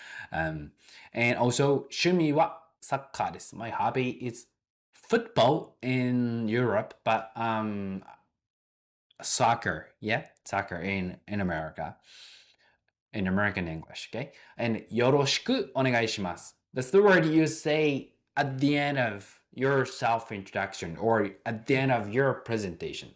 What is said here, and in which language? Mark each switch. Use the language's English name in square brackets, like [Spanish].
[English] And also [Japanese] 趣味はサッカーです。 [English] My hobby is football in Europe, but soccer, yeah, soccer in America. In American English, okay? [Japanese] And よろしくお願いします. [English] That's the word you say at the end of your self-introduction or at the end of your presentation.